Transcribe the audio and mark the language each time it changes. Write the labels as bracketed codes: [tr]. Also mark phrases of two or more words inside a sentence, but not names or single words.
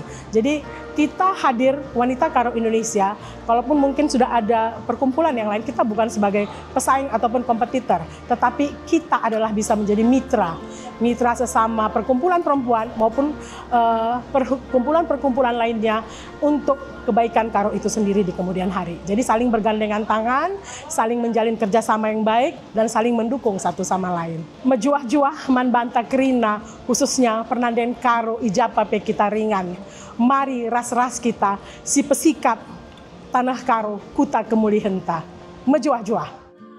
[id] Jadi kita hadir wanita Karo Indonesia, kalaupun mungkin sudah ada perkumpulan yang lain, kita bukan sebagai pesaing ataupun kompetitor, tetapi kita adalah bisa menjadi mitra sesama perkumpulan perempuan maupun perkumpulan-perkumpulan lainnya untuk kebaikan Karo itu sendiri di kemudian hari. Jadi saling bergandengan tangan, saling menjalin kerjasama yang baik, dan saling mendukung satu sama lain. [btx] Mejuah-juah man banta kerina, khususnya Pernanden Karo ijapa pe kita ringan. Mari ras-ras kita, si pesikat tanah Karo kuta kemuli henta. Mejuah-juah.